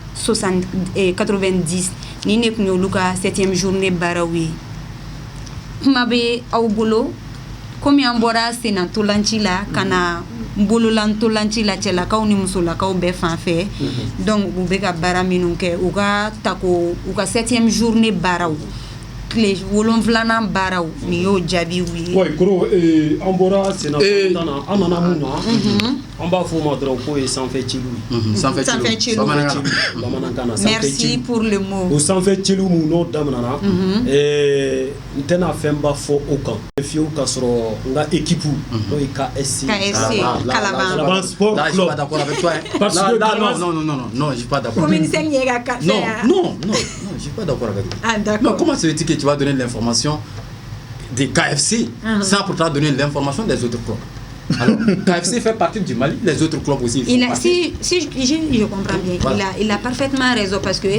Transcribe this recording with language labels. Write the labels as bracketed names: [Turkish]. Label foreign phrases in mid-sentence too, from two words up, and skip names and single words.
[Bambara] 90 ni ne kun olu ka [French] 7e journée [Bambara] baaraw ye kuma bɛ aw bolo komi an bɔra senantolanci la kana bololantolanci la cɛlakaw ni musolakaw bɛɛ fanfɛ donc u bɛ ka baara minnu kɛ u ka tako u ka [French] 7e journée [Bambara] baaraw tile wolonfilanan baaraw ni y'o jaabiw ye. Oui koro an bɔra senatɔla na an nana mun na an b'a fɔ o ma dɔrɔn ko ye sanfɛ ciliw ye. sanfɛ ciliw bamanankan na sanfɛ ciliw. [French] merci pour le mot. [Bambara] o sanfɛ ciliw mun n'o daminɛna n tɛna fɛnba fɔ o kan fiyewu ka sɔrɔ n ka équipe n'o ye KSC Kalaban sport club. [French] Là je suis pas d'accord avec toi parce que non je suis pas d'accord. [Bambara] commune 5 ye ka café. [French] Non je suis pas d'accord avec toi. Ah d'accord. Non comment se fait-il que tu vas donner l'information des KFC sans pourtant donner l'information des autres clubs? Alors, KFC fait partie du Mali, les autres clubs aussi. Si je comprends bien, voilà. il a parfaitement raison parce que